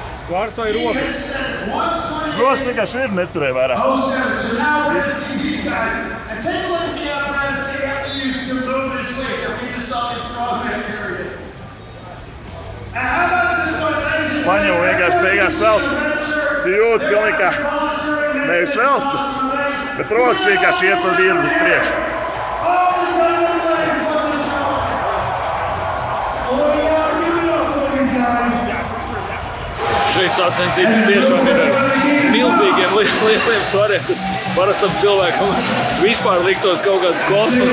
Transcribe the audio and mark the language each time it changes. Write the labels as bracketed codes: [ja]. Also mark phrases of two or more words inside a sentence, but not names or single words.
[lv] Svars vai rokas? Rokas vienkārši ir neturēja vairāk. [en] So now we're going to see these guys. And take a look at the apparatus they have to use to move this weight that we just saw this strongman carry it. And how about at this point, ladies and [lv] Man jau vienkārši beigās velc. Tu jūti pilnīgi kā nevis velc, bet rokas vienkārši iet un virz uz priekšu. Šeit sacensības tiešām ir ar milzīgiem lieliem svariem, kas parastam cilvēkam vispār liktos kaut kāds kosmos.